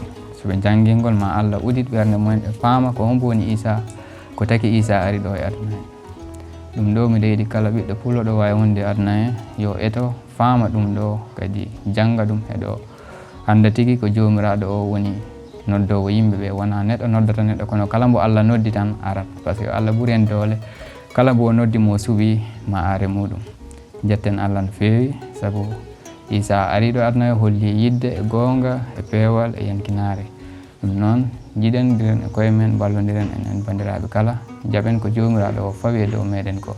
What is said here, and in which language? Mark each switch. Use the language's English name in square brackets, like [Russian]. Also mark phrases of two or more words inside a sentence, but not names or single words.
[Fula] So ɓe jangi ngol ma Allah udit ɓernde mumen, ɓe paama ko hombo woni Isa, ko taki Isa ari ɗo e aduna he. Ɗum ɗo miɗa yiɗi kala ɓiɗɗo puloɗo wawi wonde aduna he yo eto faama ɗum ɗo, kadi janga ɗum heɗo anda tigui ko jomiraɗo o woni noddowo yimɓeɓe, wona neɗɗo noddata neɗɗo, kono kala mbo Allah noddi tan arat, [French] par ce que [Fula] Allah ɓuuri en doole, kala mbo noddi mo suuɓi ma are muɗum. Jetten Allah no feewi, saabu Isa ariɗo aduna he holli yidde e gonga e peewal e yankinare. Ɗum noon jiiɗen diren e koye men, ballodiren enen bandiraɓe kala, jaaɓen ko jomiraɗo o fawi e dow meɗen ko.